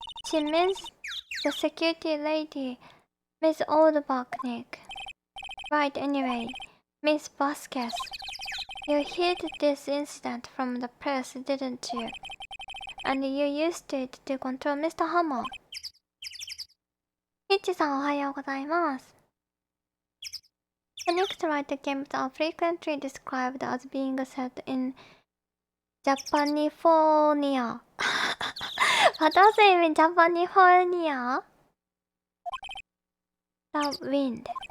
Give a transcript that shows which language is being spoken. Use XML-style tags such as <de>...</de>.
<en>She means the security lady, Miss Oldback, Right, anyway, Miss Vasquez. You heard this incident from the press, didn't you? And you used it to control Mr. Hammer.</en> <ja>Ichi-san, おはようございます。</ja> <en>Connect-like games are frequently described as being set in Japanifornia. What does it mean, Japanifornia? The wind.</en>